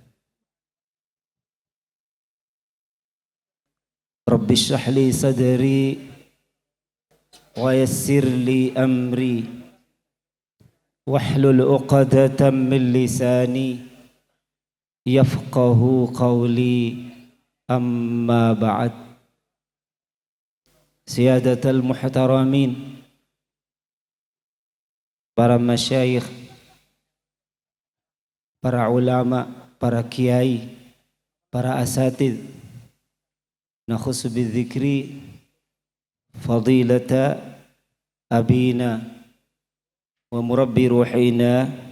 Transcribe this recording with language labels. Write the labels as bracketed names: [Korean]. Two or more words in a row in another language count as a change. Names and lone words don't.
[Arabic] رب اشرح لي صدري ويسر لي أمري واحلل عقدة من لساني يفقهوا قولي، أما بعد. السادة المحترمين, [Indonesian] para masyayikh, para ulama, para kiai, para asatidz, [Arabic] نخص بالذكر فضيلة أبينا ومربي روحنا